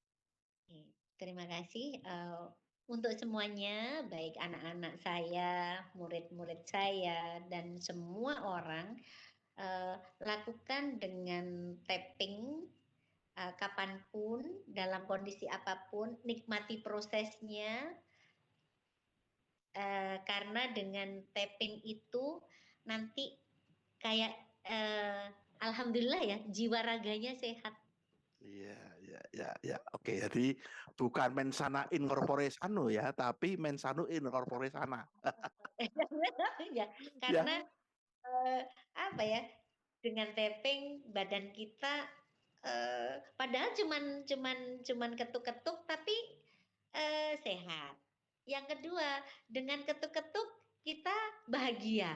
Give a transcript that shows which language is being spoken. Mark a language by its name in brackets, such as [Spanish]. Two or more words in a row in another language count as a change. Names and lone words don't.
[Indonesian] Terima kasih untuk semuanya, baik anak-anak saya, murid-murid saya, dan semua orang lakukan dengan tapping kapanpun, dalam kondisi apapun, nikmati prosesnya. Karena dengan tapping itu nanti kayak alhamdulillah ya jiwa raganya sehat. Ya. Oke, jadi bukan [Latin] mensana in corpore sano [Indonesian] ya, tapi [Latin] mensano in corpore sana. [Indonesian] Ya, Ya. karena apa ya? Dengan tapping badan kita padahal cuman ketuk-ketuk tapi sehat. Yang kedua, dengan ketuk-ketuk kita bahagia.